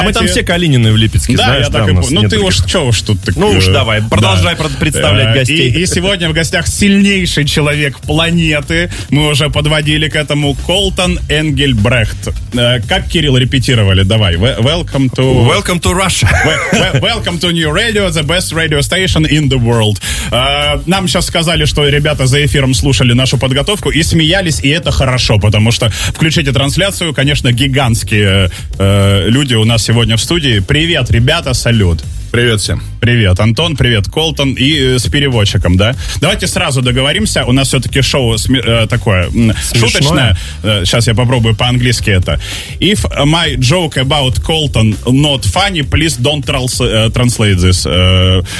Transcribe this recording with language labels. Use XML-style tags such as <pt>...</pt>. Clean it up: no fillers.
<ru>А мы там все Калинины в Липецке, да, знаешь, я так и понял. Ну ты уж, что уж тут так... Ну уж давай, продолжай представлять гостей. И сегодня в гостях сильнейший человек планеты, мы уже подводили к этому, Колтон Энгельбрехт. Как, Кирилл, репетировали? Давай.</ru> <en>Welcome to Russia. Welcome to New Radio, the best radio station in the world.</en> <ru>Нам сейчас сказали, что ребята за эфиром слушали нашу подготовку и смеялись, и это хорошо, потому что включите трансляцию, конечно, гигантские люди у нас сегодня в студии. Привет, ребята, салют. Привет всем. Привет, Антон, привет, Колтон. И с переводчиком, да? Давайте сразу договоримся. У нас все-таки шоу такое смешное. Шуточное. Сейчас я попробую по-английски это.</ru> <en>If my joke about Colton not funny, please don't translate this.</en>